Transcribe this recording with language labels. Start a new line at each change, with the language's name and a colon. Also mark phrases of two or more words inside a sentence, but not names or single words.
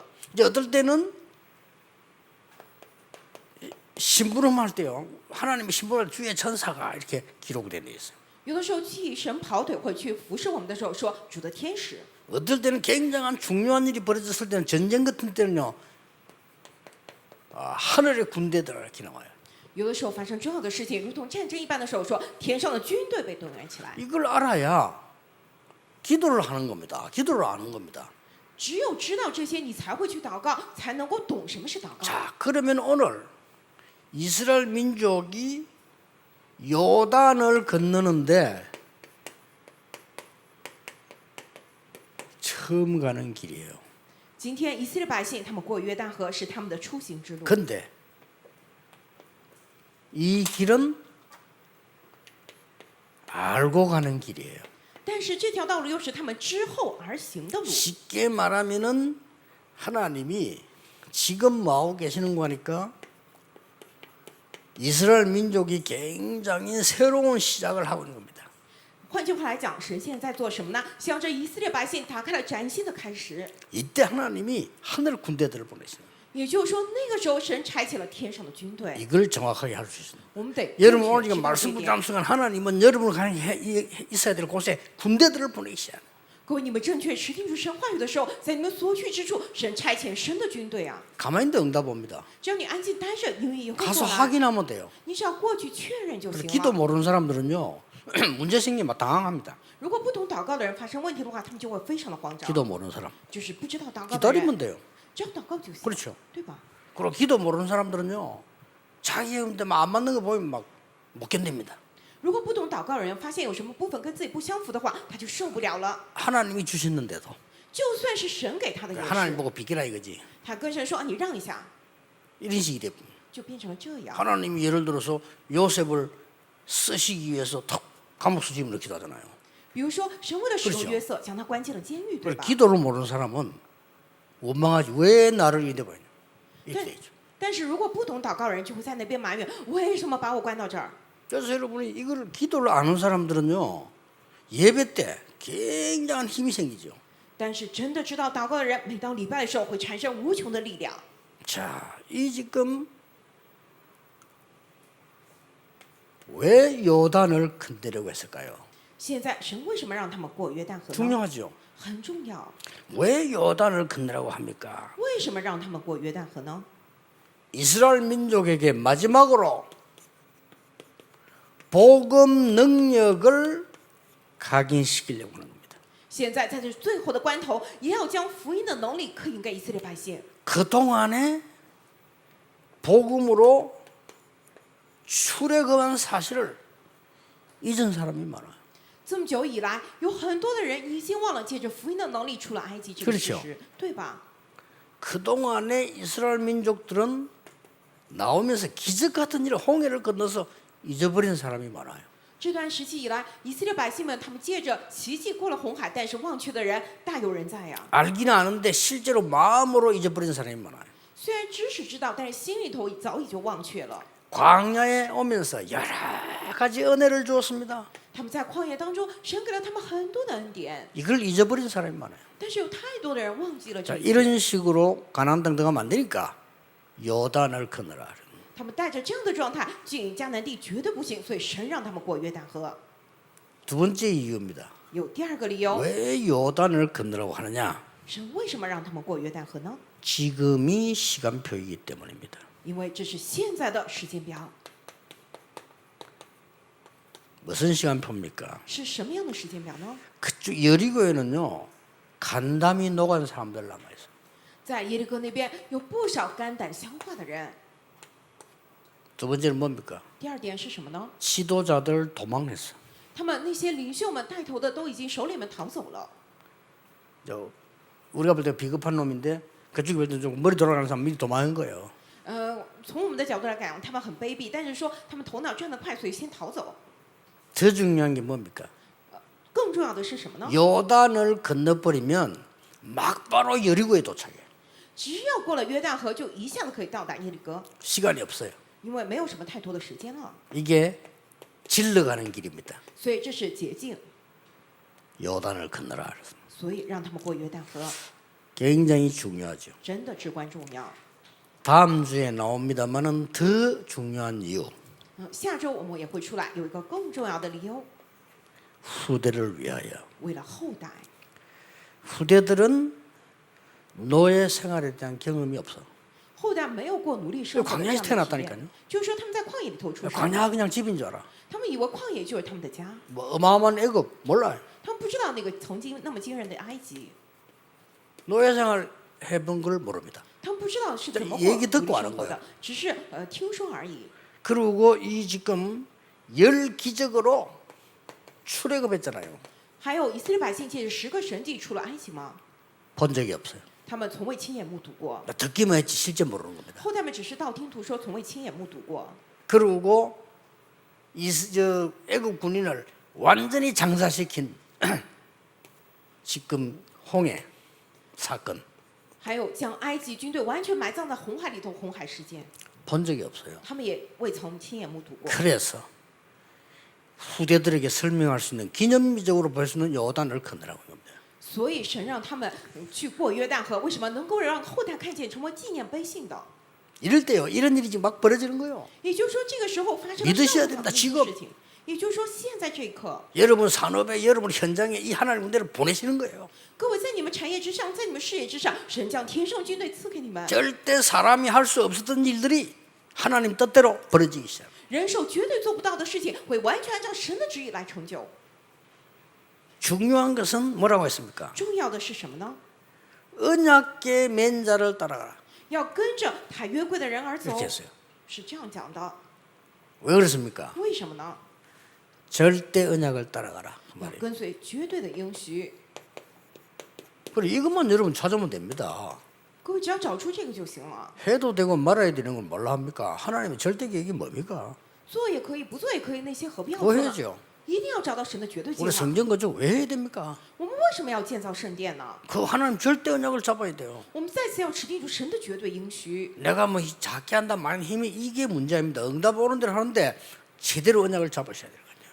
Korean: 이제 어떨 때는 심부름할 때요. 하나님의 심부름할 주의 천사가 이렇게 기록이 되어 있어요.
Chinese: 有的时候替神跑腿会去服侍我们的时候说主的天使。
Korean: 어떨 때는 굉장한 중요한 일이 벌어졌을 때는 전쟁 같은 때는요. 하늘의 군대들 이렇게 나와요.
Chinese: 有的时候发生重要的事情，如同战争一般的时候说天上的军队被动员起来。
Korean: 이걸 알아야 기도를 하는 겁니다. 기도를 아는 겁니다.
Chinese: 只有知道这些，你才会去祷告，才能够懂什么是祷告。
Korean: 자, 그러면 오늘 이스라엘 민족이 요단을 건너는데 처음 가는 길이에요.
Chinese: 今天以色列百姓他们过约旦河是他们的出行之路，
Korean: 근데 이 길은 알고 가는 길이에요.
Chinese: 但是这条道路又是他们之后而行的路。
Korean: 쉽게 말하면은 하나님이 지금 뭐하고 계시는 거니까 이스라엘 민족이 굉장히 새로운 시작을 하고 있는 겁니다.
Chinese: 换句话来讲，神现在在做什么呢？向着以色列百姓打开了崭新的开始。
Korean: 이때 하나님이 하늘 군대들을 보내시는 거예요.
Chinese: 也就是说，那个时候神差遣了天上的军队。
Korean: 이걸 정확하게 할 수 있습니다.
Chinese: 我们得
Korean: 여러분 오늘
Chinese: 知
Korean: 지금
Chinese: 道这
Korean: 말씀
Chinese: 一点
Korean: 붙잡는 순간 하나님은 여러분을 가는 있어야 될 곳에 군대들을 보내시야.
Chinese: 各位，你们正确持定住神话语的时候，在你们所去之处，神差遣神的军队啊！
Korean: 가만히 있는데 응답 옵니다.
Chinese: 只要你安静待着，因为也会
Korean: 가서
Chinese: 过来。
Korean: 확인하면 돼요.
Chinese: 你只要过去确认就
Korean: 그래서
Chinese: 行
Korean: 기도
Chinese: 了。
Korean: 모르는 사람들은요 문제 생기면 막 당황합니다.
Chinese: 如果不懂祷告的人发生问题的话，他们就会非常的慌张。
Korean: 기도 모르는 사람
Chinese: 就是不知道祷告的
Korean: 기다리면
Chinese: 人，
Korean: 돼요.
Chinese: 只要祷告就行，
Korean: 그렇죠.
Chinese: 对吧？
Korean: 그리고 기도 모르는 사람들은요 자기 근데 안 맞는 거 보면 막 못 견딥니다.
Chinese: 如果不懂祷告的人发现有什么部分跟自己不相符的话，他就受不了了。
Korean: 하나님이 주셨는데도
Chinese: 就算是神给他的也
Korean: 하나님
Chinese: 是，
Korean: 보고 비키라 이거지.
Chinese: 他跟神说：“啊，你让一下。
Korean: 이런 식이 돼. ”
Chinese: 就变成了这样。
Korean: 하나님이 예를 들어서 요셉을 쓰시기 위해서 턱 감옥 수집을 넣기도 하잖아요.
Chinese: 比如说，神为了使
Korean: 그렇죠
Chinese: 用约瑟，将他关进了监狱，对
Korean: 그걸
Chinese: 吧？
Korean: 기도를 모르는 사람은 원망하지 왜 나를 이래 버리냐 이렇게 네. 되죠.
Chinese: 但是如果不懂祷告的人，就会在那边埋怨：为什么把我关到这儿？
Korean: 그래서 여러분이 이걸 기도를 아는 사람들은요 예배 때 굉장한 힘이 생기죠.
Chinese: 但是真的知道祷告的人，每到礼拜的时候会产生无穷的力量。
Korean: 자, 이 지금 왜 요단을 건너려고 했을까요?
Chinese: 现在神为什么让他们过约旦河呢？
Korean: 중요하죠.
Chinese: 很重要。
Korean: 왜 요단을 건너라고 합니까?
Chinese: 为什么让他们过约旦河呢？
Korean: 이스라엘 민족에게 마지막으로 복음 능력을 각인시키려고 하는 겁니다.
Chinese: 现在在这最后的关头，也要将福音的能力刻印给以色列百姓。
Korean: 그동안에 복음으로 출애굽한 사실을 잊은 사람이 많아요.
Chinese: 这么久以来，有很多的人已经忘了借着福音的能力出了埃及这个事
Korean: 그렇죠
Chinese: 实，对吧？
Korean: 그동안에 이스라엘 민족들은 나오면서 기적 같은 일을 홍해를 건너서 잊어버린 사람이 많아요.
Chinese: 这段时期以来，以色列百姓们他们借着奇迹过了红海，但是忘却的人大有人在呀。
Korean: 알기는 아는데 실제로 마음으로 잊어버린 사람이 많아요.
Chinese: 虽然知识知道，但是心里头早已就忘却了。
Korean: 광야에 오면서 여러 가지 은혜를 주었습니다.
Chinese: 他们在旷野当中，神给了他们很多的恩典，
Korean: 이걸 잊어버린 사람이 많아요.
Chinese: 但是有太多的人忘记了
Korean: 자,
Chinese: 这一切。
Korean: 이런 식으로 가나안 땅 들어가면 안 되니까 요단을 건너라.
Chinese: 他们带着这样的状态进迦南地绝对不行，所以神让他们过约旦河。
Korean: 두 번째 이유입니다.
Chinese: 有第二个理由，
Korean: 왜 요단을 건너라고 하느냐?
Chinese: 神为什么让他们过约旦河呢？
Korean: 지금이 시간표이기 때문입니다.
Chinese: 因为这是现在的时间表。
Korean: 무슨 시간표입니까?
Chinese: 是什么样的时间表呢？
Korean: 그쪽 여리고에는요 간담이 녹은 사람들 남아 있어.
Chinese: 在耶利哥那边有不少肝胆相化的人。
Korean: 두 번째는 뭡니까?
Chinese: 第二点是什么呢？
Korean: 지도자들 도망했어.
Chinese: 他们那些领袖们带头的都已经首领们逃走了。
Korean: 우리가 볼 때 비겁한 놈인데 그쪽에 볼때 좀 머리 돌아가는 사람 미리 도망한 거예요.
Chinese: 从我们的角度来讲，他们很卑鄙，但是说他们头脑转得快，所以先逃走。
Korean: 더 중요한 게 뭡니까?
Chinese: 更重要的是什么呢？
Korean: 요단을 건너버리면 막바로 여리고에 도착해.
Chinese: 只要过了约旦河，就一下子可以到达耶利哥，
Korean: 시간이 없어요.
Chinese: 因为没有什么太多的时间了。
Korean: 이게 질러가는 길입니다.
Chinese: 所以这是捷径，
Korean: 요단을 건너라.
Chinese: 所以让他们过约旦河，
Korean: 굉장히 중요하죠.
Chinese: 真的至关重要。
Korean: 다음 주에 나옵니다만은 더 중요한 이유.
Chinese: 下周我们也会出来，有一个更重要的理由，
Korean: 후대를 위하여.
Chinese: 为了后代。
Korean: 후대들은 노예 생활에 대한 경험이 없어.
Chinese: 后代没有过奴隶生活的这样的体
Korean: 광야에서태어났다니까요
Chinese: 验，就是说他们在旷野里头出生，
Korean: 광야가 그냥 집인 줄 알아.
Chinese: 他们以为旷野就是他们的家，
Korean: 뭐 어마어마한 애굽 몰라요.
Chinese: 他们不知道那个曾经那么惊人的埃及，
Korean: 노예 생활 해본 걸 모릅니다.
Chinese: 他们不知道是怎么过
Korean: 얘기
Chinese: 奴
Korean: 듣고
Chinese: 隶
Korean: 아는
Chinese: 生活
Korean: 거야
Chinese: 的，只是听说而已。
Korean: 그리고 이 지금 열 기적으로 출애굽했잖아요.
Chinese: 还有以色列百姓借着10个神迹出了埃及吗？
Korean: 본 적이 없어요.
Chinese: 他们从未亲眼目睹过，
Korean: 듣기만 했지 실제 모르는 겁니다.
Chinese: 后代们只是道听途说，从未亲眼目睹过。
Korean: 그리고 저 애굽 군인을 완전히 장사시킨 지금 홍해 사건
Chinese: 还有将埃及军队完全埋葬在红海里头，红海事件，
Korean: 본 적이 없어요.
Chinese: 他们也未曾亲眼目睹过。
Korean: 그래서 후대들에게 설명할 수 있는 기념비적으로 볼 수 있는 요단을 건너라고 합니다.
Chinese: 所以神让他们去过约旦河，为什么能够让后代看见，成为纪念碑性的？
Korean: 이럴 때요 이런 일이 지금 막 벌어지는 거예요.
Chinese: 也就是说，这个时候发生了
Korean: 믿으셔야
Chinese: 这样
Korean: 됩니다
Chinese: 的
Korean: 지금
Chinese: 事情。也就是说，现在这一刻，
Korean: 여러분 산업에 여러분 현장에 이 하나님 군대를 보내시는 거예요.
Chinese: 各位在你们产业之上，在你们事业之上，神将天上军队赐给你们，
Korean: 절대 사람이 할 수 없었던 일들이 하나님 뜻대로 벌어지기 시작.
Chinese: 人手绝对做不到的事情，会完全按照神的旨意来成就。
Korean: 중요한 것은 뭐라고 했습니까?
Chinese: 重要的是什么呢？
Korean: 언약계 맨자를 따라가라.
Chinese: 要跟着他约柜的人而走
Korean: 이렇게 ， 했어요.
Chinese: 是这样讲的。
Korean: 왜 그렇습니까?
Chinese: 为什么呢？
Korean: 절대 언약을 따라가라. 그
Chinese: 要
Korean: 말이에요.
Chinese: 跟随绝对的应许。
Korean: 그래 이것만 여러분 찾으면 됩니다.
Chinese: 各位只要找出这个就行了，
Korean: 해도 되고 말아야 되는 건 뭘로 합니까? 하나님의 절대 계획이 뭡니까?
Chinese: 做也可以，不做也可以，那些何必要
Korean: 그거
Chinese: 做呢？
Korean: 해야죠.
Chinese: 一定要找到神的绝对计
Korean: 우리
Chinese: 划。
Korean: 성전 건축 왜 해야 됩니까?
Chinese: 我们为什么要建造圣殿呢？
Korean: 그 하나님 절대 언약을 잡아야 돼요.
Chinese: 我们再次要持定住神的绝对应许。
Korean: 내가 뭐 작게 한다 많은 힘이 이게 문제입니다. 응답 오는 대로 하는데 제대로 언약을 잡으셔야 돼요.